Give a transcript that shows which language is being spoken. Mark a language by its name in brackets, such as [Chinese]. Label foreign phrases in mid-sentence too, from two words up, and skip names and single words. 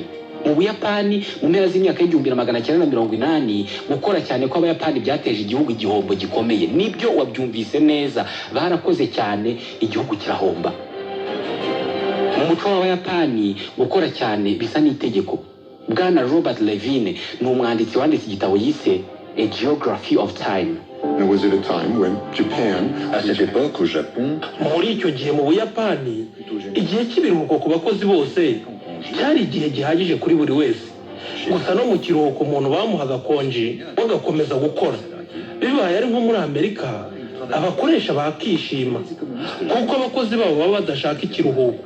[Kinyarwanda] Mu Buyapani mu mpera z'imyaka y'1980 gukora cyane kw'Abayapani byateje igihugu igihombo gikomeye. Nibyo wabyumvise neza, barakoze cyane igihugu kirahomba. Mu muco w'Abayapani gukora cyane bisa n'itegeko. Bwana Robert Levine ni umwanditsi wanditse igitabo yise A Geography of Time. [English] There was at a time when Japan, [French] à cette époque au Japon, [Kinyarwanda] muri icyo gihe mu Buyapani igihe cy'ibiruhuko ku bakozi bose cyari igihe gihagije kuri buri wese. Gusa no mu kiruhuko umuntu bamuhaga konji bagakomeza gukora. Bibaye ari nko muri Amerika abakoresha bakishima kuko abakozi babo baba badashaka ikiruhuko.